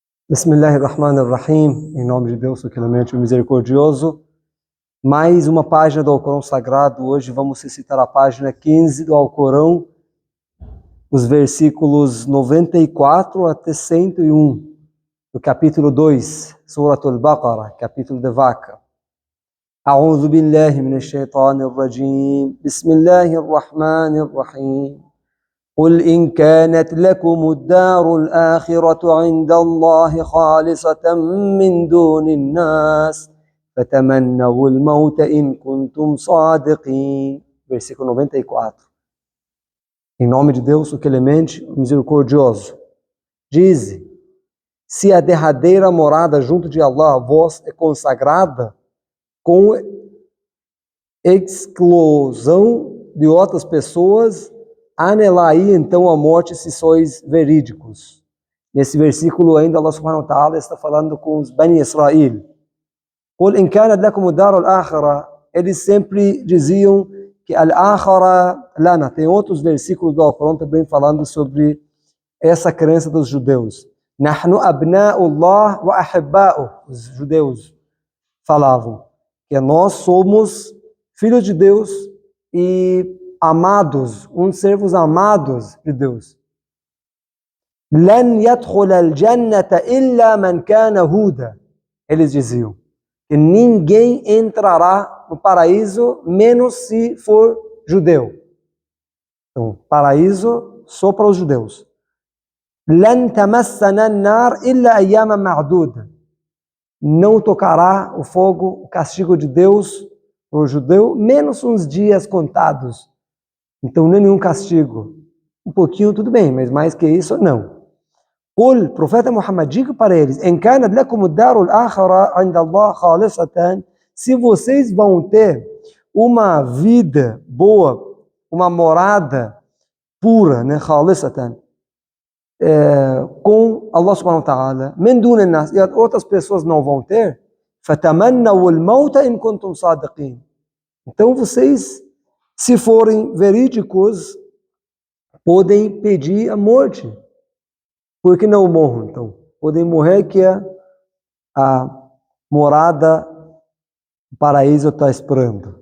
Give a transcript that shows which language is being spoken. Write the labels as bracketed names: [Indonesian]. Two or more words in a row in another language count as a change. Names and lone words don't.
[Portuguese] Bismillahirrahmanirrahim, em nome de Deus, o clemente e misericordioso. Mais uma página do Alcorão Sagrado. Hoje vamos recitar a página 15 do Alcorão, os versículos 94 até 101, do capítulo 2, Surat al-Baqarah, capítulo de vaca. [Arabic] أعوذ بالله من الشيطان الرجيم. Bismillahirrahmanirrahim. قل إن كانت لكم الدار الآخرة عند الله خالصة من دون الناس فتمنوا الموت إن كنتم صادقين. [Portuguese] Versículo 94. Em nome de Deus, o clemente, o misericordioso. Dize: se a derradeira morada junto de Allah vos é consagrada com exclusão de outras pessoas, anelai então a morte se sois verídicos. Nesse versículo ainda Allah [Arabic] سبحانه وتعالى [Portuguese] está falando com os Bani Israel. [Arabic] قل إن كانت لكم الدار الآخرة. [Portuguese] Eles sempre diziam que [Arabic] الآخرة لنا. [Portuguese] Tem outros versículos do Alcorão também falando sobre essa crença dos judeus. [Arabic] نحن أبناء الله وأحباؤه. [Portuguese] Os judeus falavam que nós somos filhos de Deus e amados, uns servos amados de Deus. [Arabic] لن يدخل الجنة إلا من كان هودا. [Portuguese] Eles diziam que ninguém entrará no paraíso menos se for judeu. Então, paraíso só para os judeus. [Arabic] لن تمسنا النار إلا أياما معدودة. [Portuguese] Não tocará o fogo, o castigo de Deus para o judeu, menos uns dias contados. Então não é nenhum castigo. Um pouquinho tudo bem, mas mais que isso, não. Qul, profeta Muhammad, diga para eles: [Arabic] "إن كانت لكم الدار الآخرة عند الله خالصة", [Portuguese] se vocês vão ter uma vida boa, uma morada pura, né, khalisatan, com Allah [Arabic] سبحانه وتعالى, من دون الناس, [Portuguese] e outras pessoas não vão ter, [Arabic] فتمنوا الموت إن كنتم صادقين. [Portuguese] Então vocês, se forem verídicos, podem pedir a morte. Por que não morram, então? Podem morrer, que a morada, o paraíso está esperando.